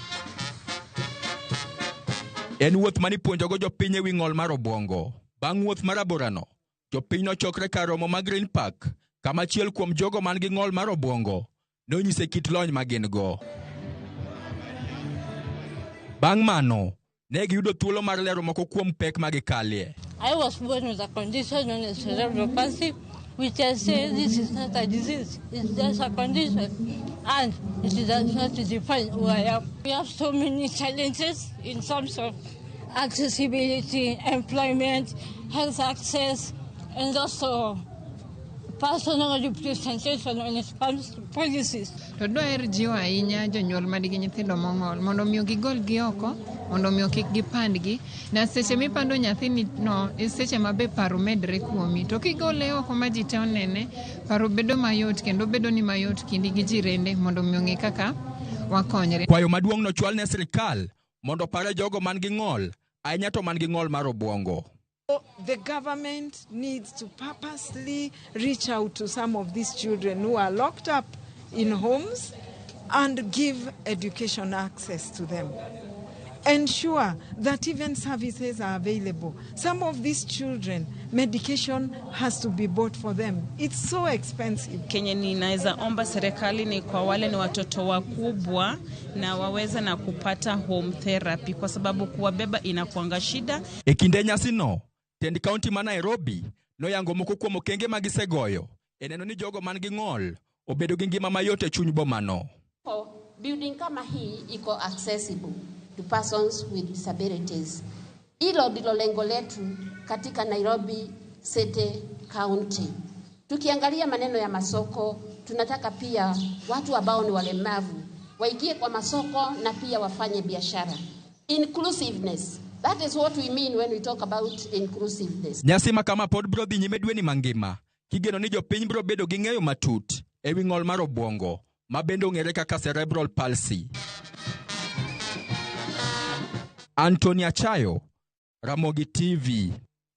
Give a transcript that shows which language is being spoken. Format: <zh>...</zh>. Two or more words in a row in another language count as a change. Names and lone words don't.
<luo>En wuoth manipuonjogo jopiny ewi ng'ol mar obwongo. Bang' wuoth mar aborano, jopiny nochokre kar romo mag Green Park, kama achiel kuom jogo man gi ng'ol mar obwongo nonyise kit lony ma gin go. Bang' mano, ne giyudo thuolo mar lero moko kuom pek ma gikalie.</luo> <en>I was born with a condition known as cerebral palsy, which I say this is not a disease, it's just a condition, and it does not define who I am. We have so many challenges in terms of accessibility, employment, health access, and also personal representation when it comes to policies.</en> <luo>To doer jiwa ahinya jonyuol madigi nyithindo mong'ol mondo miyo gigol gi oko, mondo miyo kik gipandgi, na seche mipando nyathini no seche mabe paro medre kuomi, to kigole oko ma ji te onene, paro bedo mayot kendo bedo ni mayot kindi gi jirende mondo miyo ng'e kaka wakonyre. Kwayo maduong' nochwal ne sirikal mondo pare jogo man gi ng'ol ahinya to man gi ng'ol mar obwongo.</luo> <en>The government needs to purposely reach out to some of these children who are locked up in homes and give education access to them. Ensure that even services are available. Some of these children, medication has to be bought for them. It's so expensive.</en> <sw>Kenye ninaweza omba serikali ni kwa wale ni watoto wakubwa na waweza na kupata</sw> <en>home therapy</en> <sw>kwa sababu kuwabeba inakuanga shida.</sw> <luo>E kinde nyasino, Tendi County ma Nairobi noyango moko kuom okenge magisegoyo e neno ni jogo man gi ng'ol obedo gi ngima mayot e chuny bomano.</luo> <en>Building</en> <sw>kama hii iko</sw> <en>accessible to persons with disabilities.</en> <sw>Hilo ndilo lengo letu katika Nairobi City County. Tukiangalia maneno ya masoko, tunataka pia watu ambao ni walemavu waingie kwa masoko na pia wafanye biashara.</sw> <en>Inclusiveness. That is what we mean when we talk about inclusiveness.</en> <luo>Nyasi makama pod bro dhi nyime dwe ni mangima. Kigeno ni jopiny bro bedo gi ng'eyo matut ewi ng'ol mar obwongo ma bende ong'ere kaka</luo> <en>cerebral palsy.</en> <luo>Anthony Achayo, Ramogi TV.</luo>